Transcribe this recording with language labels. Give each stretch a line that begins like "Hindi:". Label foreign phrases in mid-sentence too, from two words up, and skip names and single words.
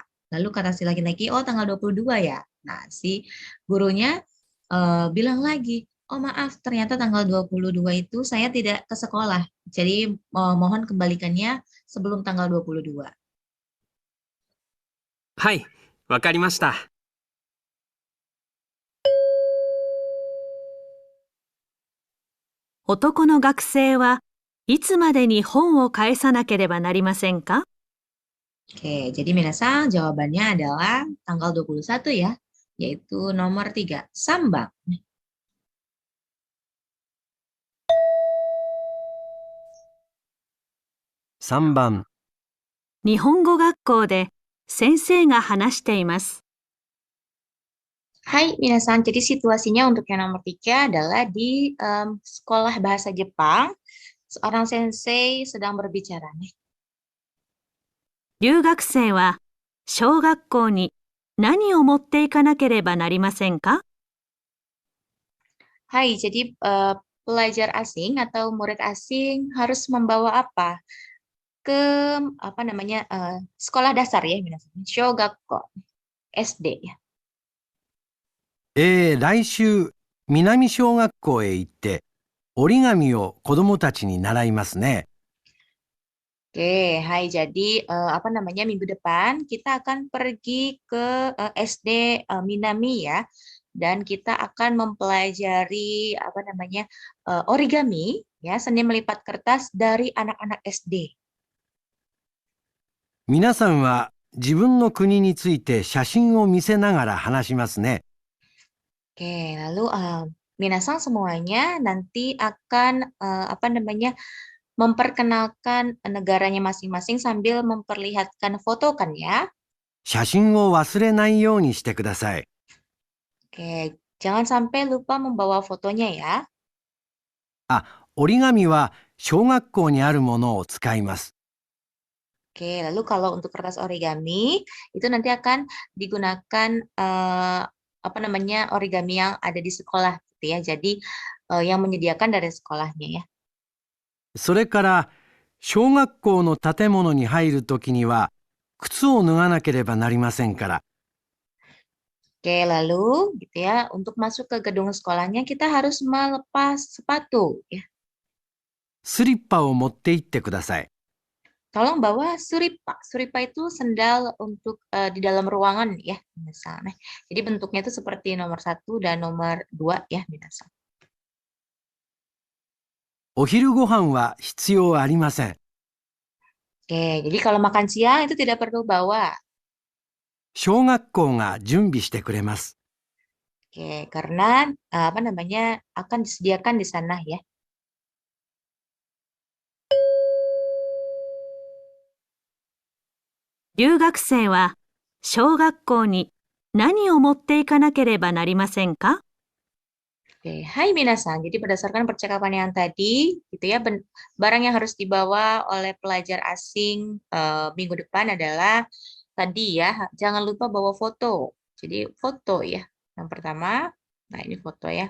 Indonesian: Lalu kata si laki-laki, oh tanggal 22 ya. Nah, si gurunya bilang lagi, oh maaf ternyata tanggal 22 itu saya tidak ke sekolah. Jadi mohon kembalikannya sebelum tanggal 22.
Japanese: はい、わかりました。男の学生はいつまでに本を返さなければなりませんか？
Indonesian: Oke, jadi minasang jawabannya adalah tanggal 21 ya, yaitu nomor 3, sambang.
Japanese: 3 番、日本語学校で先生が話しています。
Indonesian: Hai minasan, jadi situasinya untuk yang nomor 3 adalah di sekolah bahasa Jepang, seorang sensei sedang berbicara nih.
Japanese: 留学生は小学校に何を持っていかなければなりませんか？
Indonesian: Hai, jadi pelajar asing atau murid asing harus membawa apa? Ke apa namanya sekolah dasar ya minasan, Shogakko, SD ya.
Japanese: 来週、南小学校へ行って、折り紙を子供たちに習いますね。
Indonesian: Oke, hai. Jadi apa namanya minggu depan kita akan pergi ke SD Minami ya, dan kita akan mempelajari apa namanya origami ya, seni melipat kertas dari anak-anak SD.
Japanese: 皆さんは自分の国について写真を見せながら話しますね。
Indonesian: Oke, lalu minasang semuanya nanti akan apa namanya memperkenalkan negaranya masing-masing sambil memperlihatkan foto kan ya.
Japanese: 写真を忘れないようにしてください。
Indonesian: Oke, jangan sampai lupa membawa fotonya ya.
Japanese: 折り紙は小学校にあるものを使います。
Indonesian: Oke, lalu kalau untuk kertas origami itu nanti akan digunakan apa namanya origami yang ada di sekolah gitu ya. Jadi yang menyediakan dari sekolahnya ya.
Japanese: それから小学校の建物に入るときには靴を脱がなければなりませんから。
Indonesian: Oke, lalu gitu ya, untuk masuk ke gedung sekolahnya kita harus melepas sepatu ya.
Japanese: スリッパを持って行ってください。
Indonesian: Tolong bawa suripa. Suripa itu sendal untuk di dalam ruangan ya, misalnya. Jadi bentuknya itu seperti nomor 1 dan nomor 2 ya, misalnya.
Japanese: お昼ご飯は必要ありません。
Indonesian: Oke, jadi kalau makan siang itu tidak perlu bawa.
Japanese: 小学校が準備してくれます。
Indonesian: Oke, karena apa namanya akan disediakan di sana ya.
Japanese: 留学生は小学校に何を持っていかなければなりませんか？
Indonesian: Oke, hai minasan. Jadi berdasarkan percakapan yang tadi, gitu ya, barang yang harus dibawa oleh pelajar asing minggu depan adalah tadi ya, jangan lupa bawa foto. Jadi foto ya, yang pertama. Nah ini foto ya.